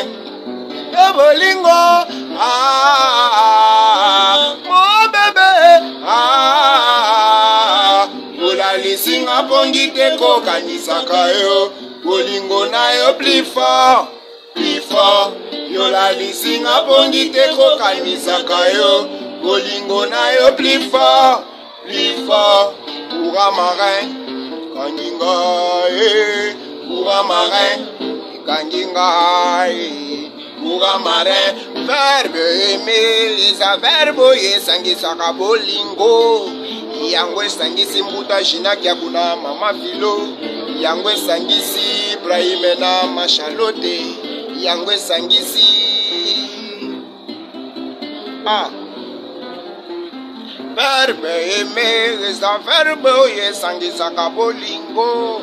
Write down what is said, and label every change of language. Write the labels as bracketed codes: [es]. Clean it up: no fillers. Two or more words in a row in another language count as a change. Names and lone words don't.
[ln] Yo bolingo, [fr] mon bébé, [ln] yola lisinga pongi te kokanisaka yo, bolingo na yo [fr] plus fort, plus fort. [ln] Yola lisinga pongi te kokanisaka yo, bolingo na yo [fr] plus fort, plus fort. Courant marin, kanginga courant marin, kanginga courant marin. Verbe aimer, [ln] sa verbe esangisaka bolingo. Yango esangisi mbuta jina kia kuna mama filo. Yango esangisi Ibrahim na mashalote. Yango esangisi [fr] verbe aimer, [ln] sa verbe esangisaka bolingo.